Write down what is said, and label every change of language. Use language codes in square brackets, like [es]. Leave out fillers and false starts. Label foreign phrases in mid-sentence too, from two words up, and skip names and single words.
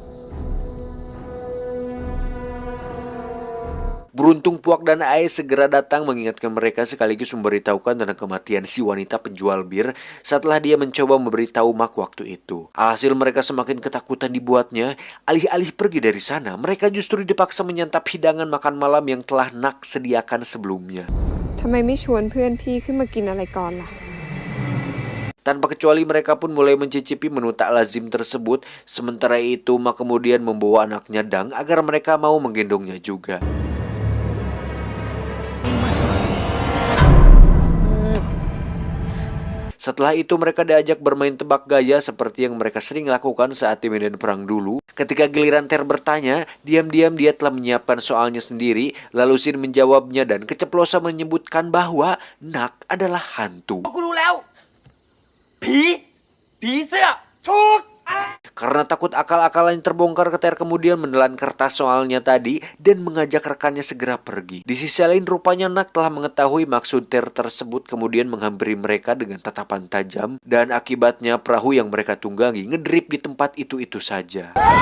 [id] Beruntung Puak dan Ae segera datang mengingatkan mereka sekaligus memberitahukan tentang kematian si wanita penjual bir setelah dia mencoba memberitahu Mark waktu itu. Alhasil mereka semakin ketakutan dibuatnya. Alih-alih pergi dari sana, mereka justru dipaksa menyantap hidangan makan malam yang telah Nak sediakan sebelumnya. [th] ทำไมไม่ชวนเพื่อนพี่ขึ้นมากินอะไรก่อนล่ะ [id] Tanpa kecuali mereka pun mulai mencicipi menu tak lazim tersebut. Sementara itu Mark kemudian membawa anaknya Dang agar mereka mau menggendongnya juga. Setelah itu mereka diajak bermain tebak gaya seperti yang mereka sering lakukan saat di medan perang dulu. Ketika giliran Ter bertanya, diam-diam dia telah menyiapkan soalnya sendiri. Lalu Sin menjawabnya dan keceplosan menyebutkan bahwa Nak adalah hantu. [th] กูรู้แล้วผีเสื้อถูก [id] Karena takut akal-akalannya terbongkar, Ter kemudian menelan kertas soalnya tadi dan mengajak rekannya segera pergi. Di sisi lain rupanya Nak telah mengetahui maksud Ter tersebut, kemudian menghampiri mereka dengan tatapan tajam. Dan akibatnya perahu yang mereka tunggangi ngedrip di tempat itu-itu saja.